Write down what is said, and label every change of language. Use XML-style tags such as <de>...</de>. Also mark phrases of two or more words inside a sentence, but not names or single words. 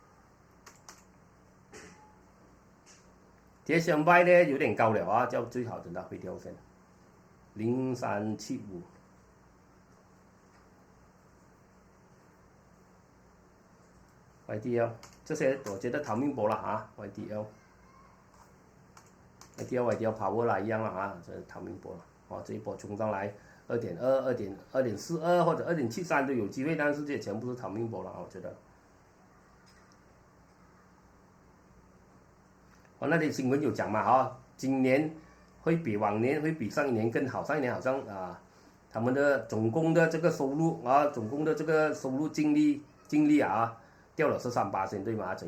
<zh>跌上來呢有點高了就最好等它回調先。0375。YDL 這些我覺得逃命波了 YDL 跑過來一樣了這是逃命波了這一波衝上來2.2、2.42或者2.73都有機會，但是這全部是逃命波了我覺得。那天新聞有講嘛今年會比往年會比上一年更好，上一年好像他們的總共的這個收入總共的這個收入淨利掉了13%對嗎？</zh>